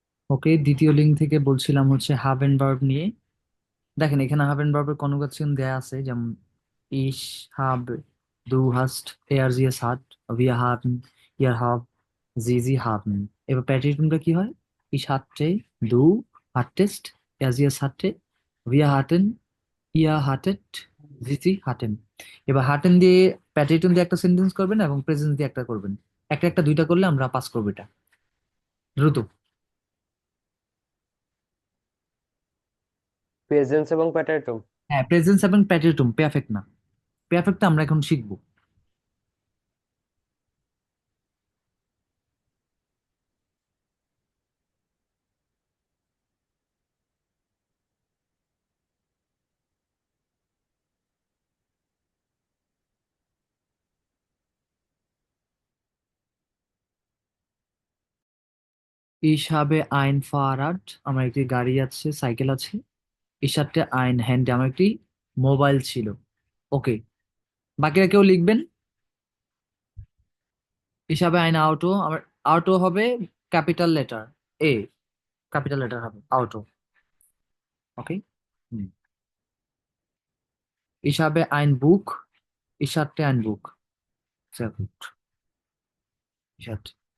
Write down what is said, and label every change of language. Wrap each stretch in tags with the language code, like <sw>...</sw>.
<bn>ওকে, দ্বিতীয় লিঙ্ক থেকে বলছিলাম হচ্ছে হাভ এন্ড ভার্ব নিয়ে। দেখেন এখানে হাভ এন্ড ভার্বের কনজুগেশন দেয়া আছে, যেমন ইশ হাব, দু হাস্ট,</bn> <de>er sie es hat, wir haben, ihr habt, sie haben।</de> <bn>এবার প্যাটিটিউডটা কি হয়?</bn> <de>ইশ hatte, du hattest, er sie es hatte, wir hatten, ihr hattet, sie hatten।</de> <bn>এবার হাটেন দিয়ে প্যাটিটিউড দিয়ে একটা সেন্টেন্স করবেন এবং প্রেজেন্স দিয়ে একটা করবেন। একটা একটা দুইটা করলে আমরা পাস করবো এটা, দ্রুত। প্রেজেন্স এবং প্যাটার্টুম। হ্যাঁ, প্রেজেন্স এবং প্যাটিটিউড, পারফেক্ট না, পারফেক্টটা আমরা এখন শিখবো।</bn> <de>Ich habe ein Fahrrad,</de> <bn>আমার একটি গাড়ি আছে, সাইকেল আছে।</bn> <de>Ich hatte ein Handy,</de> <bn>আমার একটি মোবাইল ছিল। ওকে, বাকিরা কেউ লিখবেন।</bn> <de>Ich habe ein Auto,</de> <bn>আমার অটো হবে ক্যাপিটাল লেটার এ, ক্যাপিটাল লেটার হবে অটো। ওকে।</bn> <de>Ich habe ein Buch, ich hatte ein Buch, sehr gut, ich hatte।</de>